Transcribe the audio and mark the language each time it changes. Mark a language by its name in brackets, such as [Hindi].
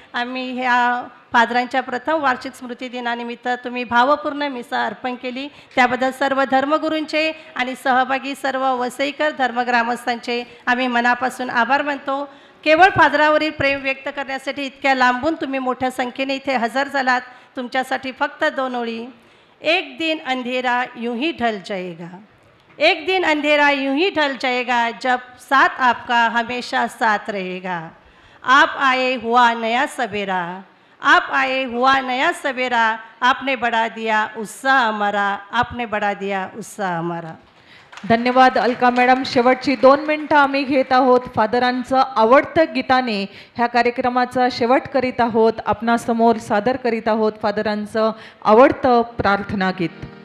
[Marathi] आम्ही ह्या फादरांच्या प्रथम वार्षिक स्मृती दिनानिमित्त तुम्ही भावपूर्ण मिसा अर्पण केली, त्याबद्दल सर्व धर्मगुरूंचे आणि सहभागी सर्व वसईकर धर्मग्रामस्थांचे आम्ही मनापासून आभार मानतो. केवळ फादरावरील प्रेम व्यक्त करण्यासाठी इतक्या लांबून तुम्ही मोठ्या संख्येने इथे हजर झालात. तुमच्यासाठी फक्त 2 ओळी. [Hindi] एक दिन अंधेरा यूं ही ढल जाएगा, एक दिन अंधेरा यूं ही ढल जाएगा, जब साथ आपका हमेशा साथ रहेगा. आप आए हुआ नया सवेरा, आप आए हुआ नया सवेरा, आपने बढ़ा दिया उत्साह हमारा, आपने बढ़ा दिया उत्साह हमारा. [Marathi] धन्यवाद अलका मॅडम. शेवटची 2 मिनटं आम्ही घेत आहोत. फादरांचं आवडतं गीताने ह्या कार्यक्रमाचा शेवट करीत आहोत. आपणासमोर सादर करीत आहोत फादरांचं आवडतं प्रार्थना गीत.